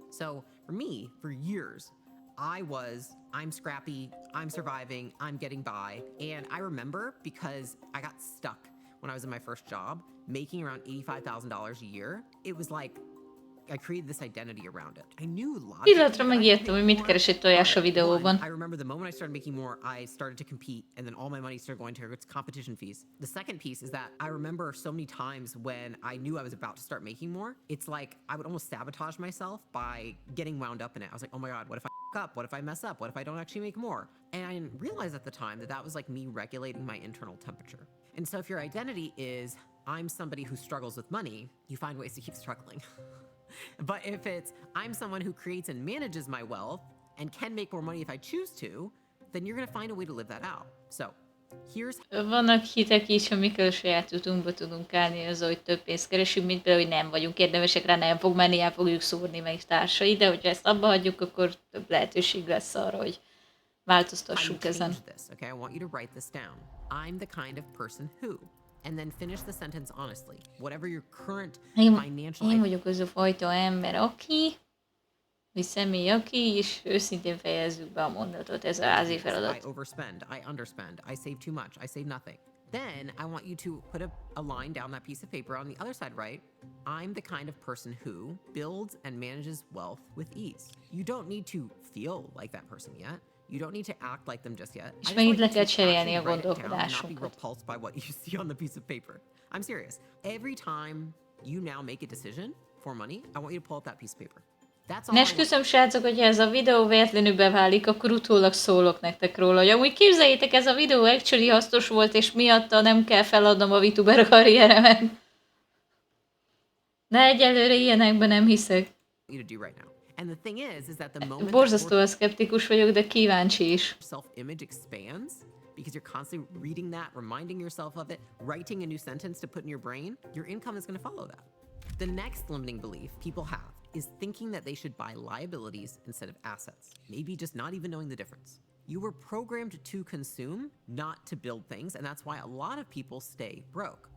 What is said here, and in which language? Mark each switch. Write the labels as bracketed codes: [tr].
[en] So for me, for years, I'm scrappy, I'm surviving, I'm getting by. And I remember because I got stuck when I was in my first job, making around $85,000 a year. It was like I created this identity around it. I knew logically. [hu] Pillanatra megértem, hogy mit keres egy tojás a videóban. [en] I remember the moment I started making more, I started to compete, and then all my money started going to its competition fees. The second piece is that I remember so many times when I knew I was about to start making more, it's like I would almost sabotage myself by getting wound up in it. I was like, oh my God, what if I f up? What if I mess up? What if I don't actually make more? And I didn't realize at the time that that was like me regulating my internal temperature. And so if your identity is, I'm somebody who struggles with money, you find ways to keep struggling. But if it's, I'm someone who creates and manages my wealth and can make more money if I choose to, then you're going to find a way to live that out. So, here's... [hu] Vannak hitek is, amikkel a saját utunkba tudunk állni, az, hogy több pénzt keresünk, mint például, hogy nem vagyunk érdemesek rá, nem fog menni, el fogjuk szúrni meg társai, de hogyha ezt abba hagyjuk, akkor több lehetőség lesz arra, hogy változtassuk ezen. [en] Okay, I want you to write this down. I'm the kind of person who... And then finish the sentence honestly. Whatever your current financial... [hu] Én vagyok az a fajta ember, aki, vagy személy, aki, és őszintén fejezzük be a mondatot, ez a házi feladat. [en] I overspend, I underspend, I save too much, I save nothing. Then I want you to put a line down that piece of paper on the other side, right? I'm the kind of person who builds and manages wealth with ease. You don't need to feel like that person yet. You don't need to act like them just yet. [hu] És megint le kell cserélni a gondolkodásunkat. [en] Not be repulsed by what you see on the piece of paper. I'm serious. Every time you now make a decision, for money, I want you to pull out that piece of paper. That's all [hu] Ne [en] I want. [hu] esküszöm, srácok, hogyha ez a videó véletlenül beválik, akkor utólag szólok nektek róla, hogy amúgy képzeljétek, ez a videó actually hasznos volt, és miatta nem kell feladnom a VTuber karrieremet. De egyelőre ilyenekben nem hiszek. [en] You to do right now. And the thing is that the moment [hu] Borzasztóan szkeptikus vagyok, de kíváncsi is. [en] self-image expands, because you're constantly reading that, reminding yourself of it, writing a new sentence to put in your brain, your income is going to follow that. The next limiting belief people have is thinking that they should buy liabilities instead of assets, maybe just not even knowing the difference. You were programmed to consume, not to build things, and that's why a lot of people stay broke.